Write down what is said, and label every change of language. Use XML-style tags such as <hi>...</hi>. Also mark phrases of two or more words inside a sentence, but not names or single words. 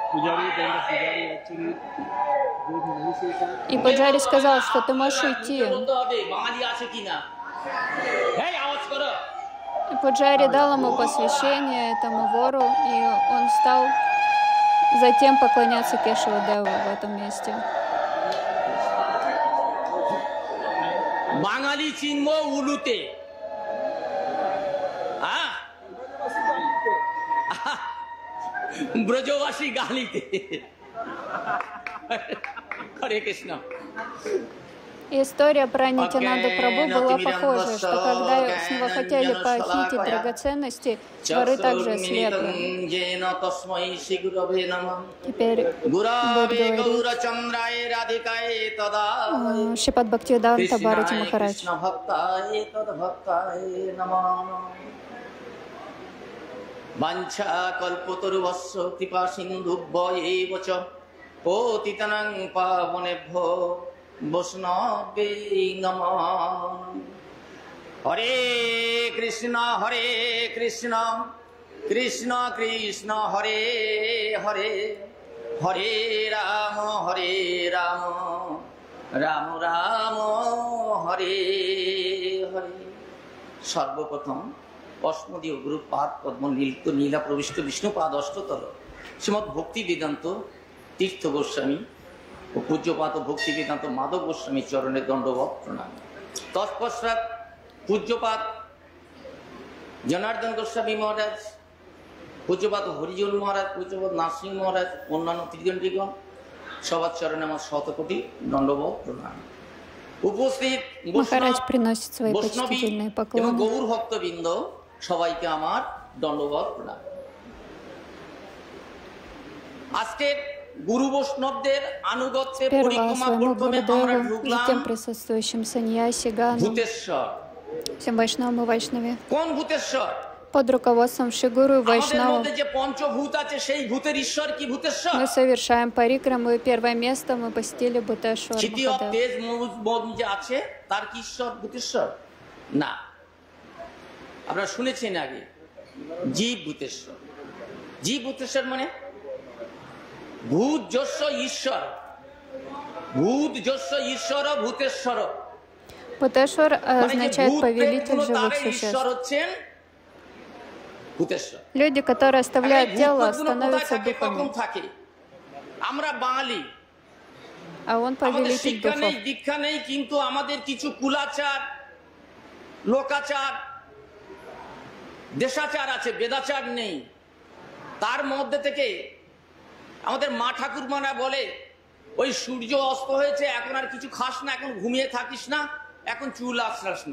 <ru>И Пуджари сказал, что ты можешь уйти. И Пуджари дал ему посвящение, этому вору, и он стал затем поклоняться Кешава Деву в этом месте.</ru> <bn>বাঙালি চিনব উলুতে, ব্রজবাসী গালিতে। হরে কৃষ্ণ।</bn> <ru>История про Нитянанду Прабху была похожа, что когда с него хотели похитить драгоценности, воры также ослепли. Теперь Будда говорит Шримад Бхактивиданта Бхарати Махарадж.</ru> <sa>Vancha kalpotaruvasya kripa sindhubhya eva ca patitanang pavanebhyo vaishnave namah. Hare Krishna Krishna Krishna Hare Hare Hare Rama Rama Rama Hare Hare.</sa> <bn>Sarvapratham অষ্টমদীয় গুরুপাদ পদ্ম নীলা প্রবিষ্ট বিষ্ণুপাদ অষ্টতর শ্রীমৎ ভক্তি বেদান্ত তীর্থ গোস্বামী ও পূজ্যপাদ ভক্তি বেদান্ত মাধব গোস্বামী চরণের দণ্ডবৎ প্রণাম। তৎপশ্চাৎ পূজ্যপাদ জনার্দন গোস্বামী মহারাজ, পূজ্যপাদ হরিজন মহারাজ, পূজ্যপাদ নারসিংহ মহারাজ, অন্যান্য ত্রিদণ্ডীগণ সবার চরণে আমার শতকোটি দণ্ডবৎ প্রণাম। উপস্থিত</bn> <ru>Махарадж приносит свои почтительные поклоны.</ru> <bn>গৌর ভক্তবৃন্দ সবাইকে আমার দণ্ডবৎ প্রণাম। আজকে গুরু বৈষ্ণবদের আনুগত্যে পরিক্রমা করতে আমরা ঢুকলাম</bn> <ru>присутствующим саньяси ганом,</ru> <bn>ভূতেশ্বর।</bn> <ru>всем вайшнавам и вайшнаве.</ru> <bn>কোন ভূতেশ্বর?</bn> <ru>Под руководством Шигуру и</ru> <bn>আমাদের</bn> <ru>вайшнавов</ru> <bn>মধ্যে যে পঞ্চভূত আছে সেই ভূতের ঈশ্বর কি ভূতেশ্বর?</bn> <ru>мы совершаем парикраму, и первое место мы посетили Бхутешвар</ru> <en>city of</en> <ru>Махадев.</ru> <bn>তেজ মন যে আছে তার কি ঈশ্বর ভূতেশ্বর? না, আপনারা শুনেছেন আগে জীব ভূতেশ্বর। জীব ভূতেশ্বর মানে</bn> <sa>ভূত যস্য ঈশ্বর, ভূত যস্য ঈশ্বর</sa> <bn>ভূতেশ্বর।</bn> <ru>Бхутешвар</ru> <bn>মানে যে</bn> <ru>означает</ru> <bn>ভূত</bn> <ru>повелитель</ru> <bn>প্রেত</bn> <ru>живых</ru> <bn>তার ঈশ্বর</bn> <ru>существ.</ru> <bn>হচ্ছেন ভূতেশ্বর।</bn> <ru>Люди, которые</ru> <bn>আর এই</bn> <ru>оставляют тело,</ru> <bn>ভূতগুলো কোথায়</bn> <ru>становятся</ru> <bn>থাকে, কখন</bn> <ru>духами,</ru> <bn>থাকে? আমরা বাঙালি,</bn> <ru>а он</ru> <bn>আমাদের</bn> <ru>повелитель</ru> <bn>শিক্ষা নেই,</bn> <ru>духов.</ru> <bn>দীক্ষা নেই, কিন্তু আমাদের কিছু কুলাচার, লোকাচার, দেশাচার আছে, বেদাচার নেই। তার মধ্যে থেকে আমাদের মা ঠাকুরমারা বলে ওই সূর্য অস্ত হয়েছে, এখন আর কিছু খাস না, এখন ঘুমিয়ে থাকিস না, এখন চুল আশ্রাস না।</bn>